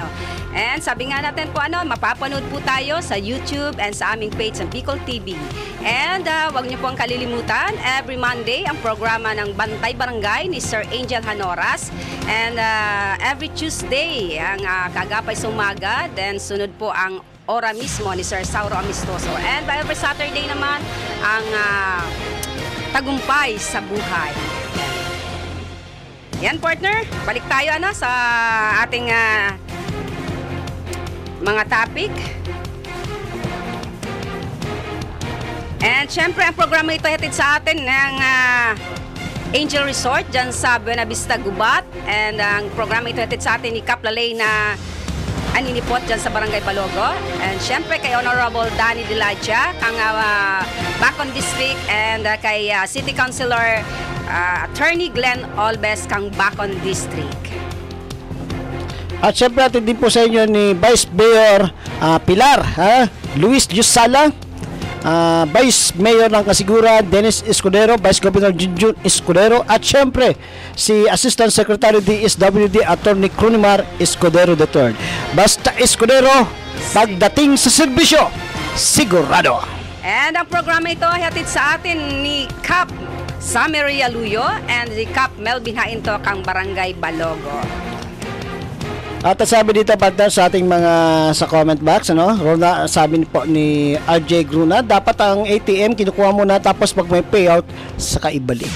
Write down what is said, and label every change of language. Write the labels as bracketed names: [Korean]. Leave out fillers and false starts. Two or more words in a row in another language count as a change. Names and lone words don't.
[Filipino] And sabi nga natin po mapapanood po tayo sa YouTube and sa aming page sa Bicol TV. And wag niyo pong kalilimutan, [English] every Monday [Filipino] ang programa ng Bantay Barangay ni Sir Angel Hanoras. And [English] every Tuesday [Filipino] ang Kaagapay sa Umaga. Then sunod po ang Ora mismo ni Sir Sauro Amistoso. [English] And by every Saturday [Filipino] naman ang Tagumpay sa Buhay. Yan partner, balik tayo sa ating mga topic. And syempre ang programa ito hatid sa atin ng Angel Resort dyan sa Buena Vista, Gubat. And ang programa ito hatid sa atin ni Cap Lalay na Aninipot dyan sa Barangay Balogo. And syempre kay Honorable Danny Dilaja ang Bacon District, and kay City Councilor Attorney Glenn Olbes kang Bacon District. At syempre atin din po sa inyo ni Vice Mayor Pilar Luis Yusala, Vice Mayor ng Kasigura Dennis Escudero, Vice Governor Junjun Escudero, at syempre si Assistant Secretary DSWD Attorney Crunimar Escudero III. Basta Escudero, pagdating sa serbisyo, sigurado. And ang programa ito ay hatid sa atin ni Cap Samaria Luyo and si Cap Melvin Hainto kang Barangay Balogo. At sabi dito partner sa ating mga sa [English] comment box, [Filipino] Rona, sabi po ni RJ Gruna, dapat ang ATM kinukuha muna tapos pag may payout saka ibalik.